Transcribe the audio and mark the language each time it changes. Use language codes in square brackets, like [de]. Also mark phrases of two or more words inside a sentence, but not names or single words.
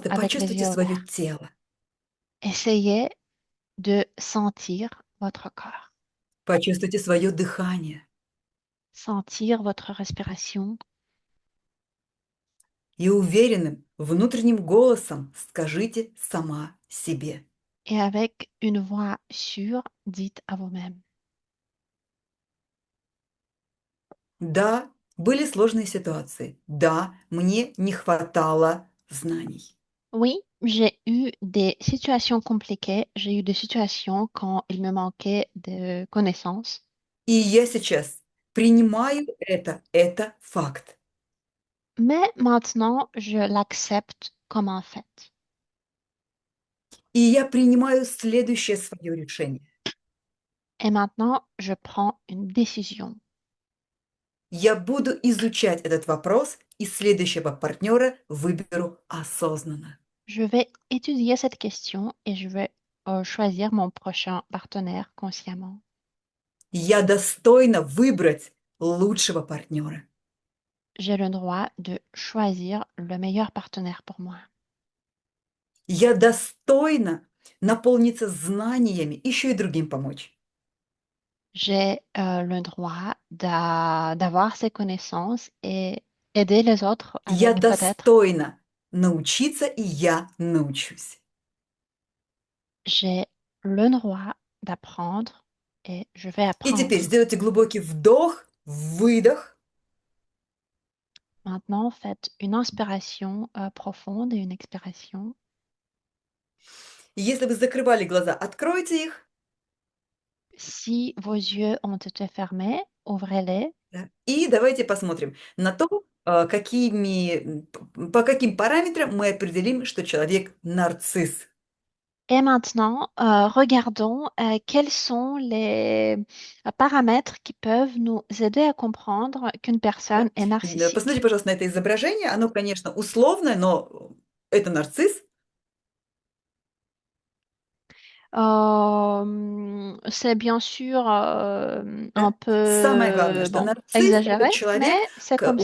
[ru] Пожалуйста, [fr] avec les [ru] почувствуйте [fr] yeux [ru] свое [fr] ouverts. [ru] тело, [fr] Essayez de sentir votre corps, [ru] почувствуйте свое дыхание [fr] sentir votre respiration [ru] и уверенным внутренним голосом скажите сама себе. [fr] et avec une voix sûre, dites à vous-même. [ru] Да, были сложные ситуации. Да, мне не хватало знаний. [fr] Oui, J'ai eu des situations compliquées, j'ai eu des situations quand il me manquait de connaissances, [ru] И я сейчас принимаю это факт. [fr] mais maintenant je l'accepte comme un fait. [ru] И я принимаю следующее свое решение. [fr] Et maintenant je prends une décision. [ru] Я буду изучать этот вопрос и следующего партнера выберу осознанно. [fr] Je vais étudier cette question et je vais choisir mon prochain partenaire consciemment. [ru] Я достойна выбрать лучшего партнера. [fr] J'ai le droit de choisir le meilleur partenaire pour moi. [ru] Я достойна наполниться знаниями, еще и другим помочь. [fr] J'ai le droit d'avoir ces connaissances et aider les autres [ru] Я [fr] avec peut-être. [ru] достойна научиться, и я научусь. [fr] J'ai le droit d'apprendre et je vais [ru] И теперь [fr] apprendre. [ru] сделайте глубокий вдох, выдох. [fr] Maintenant, faites une inspiration profonde et une expiration. [ru] И если вы закрывали глаза, откройте их. [fr] Si vos yeux ont été fermés, ouvrez-les. [ru] Да. И давайте посмотрим на то, по каким параметрам мы определим, что человек нарцисс. [fr] Et maintenant, regardons quels sont les paramètres qui peuvent nous aider à comprendre qu'une personne [ru] Да. [fr] est [ru] Посмотрите, [fr] narcissique. [ru] пожалуйста, на это изображение. Оно, конечно, условное, но это нарцисс. [fr] C'est bien sûr un [ru] Да. Самое главное, [fr] peu, [ru] что [fr] bon, [ru] нарцисс — это [fr] exagéré, mais [ru] человек, [fr] c'est comme